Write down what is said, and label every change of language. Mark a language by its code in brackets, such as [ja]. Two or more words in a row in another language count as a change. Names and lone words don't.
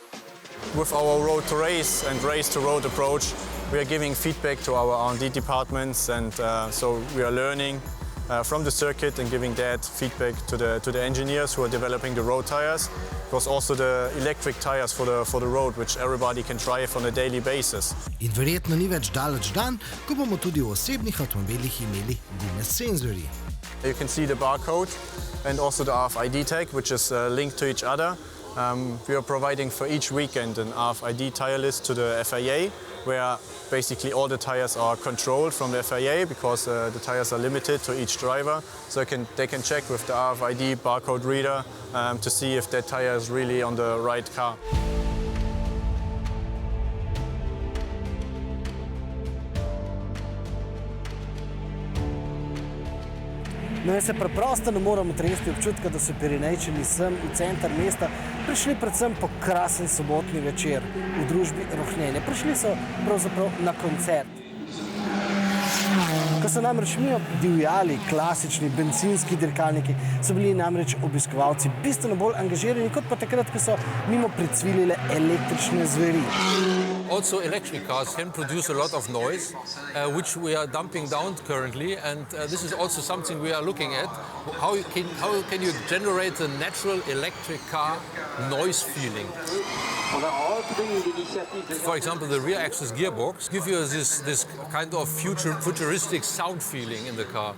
[en] With our road to race and race to road approach, we are giving feedback to our R&D departments, and so we are learning from the circuit and giving that feedback to the engineers who are developing the road tires. Because also the electric tires for the road, which everybody can drive on a daily basis. [sl] In verjetno ni več daleč dan, ko bomo tudi v osebnih avtomobilih imeli gume s senzorji. [en] You can see the barcode and also the RFID tag, which is linked to each other. We are providing for each weekend an RFID tire list to the FIA, where basically all the tires are controlled from the FIA, because the tires are limited to each driver. So they can check with the RFID barcode reader to see if that tire is really on the right car. [sl] No, jaz se preprosto ne moram otresti občutka, da so Pirinejčani sem v center mesta prišli predvsem po krasen sobotni večer v družbi rohnjenja. Prišli so pravzaprav na koncert. Ko so namreč mimo divjali klasični bencinski dirkalniki, so bili namreč obiskovalci bistveno bolj angažirani, kot pa takrat, ko so mimo pricvilile električne zveri. [en] Also, electric cars can produce a lot of noise, which we are dumping down currently, and this is also something we are looking at. How can you generate a natural electric car noise feeling? For example, the rear axis gearbox gives you this kind of futuristic sound feeling in the car.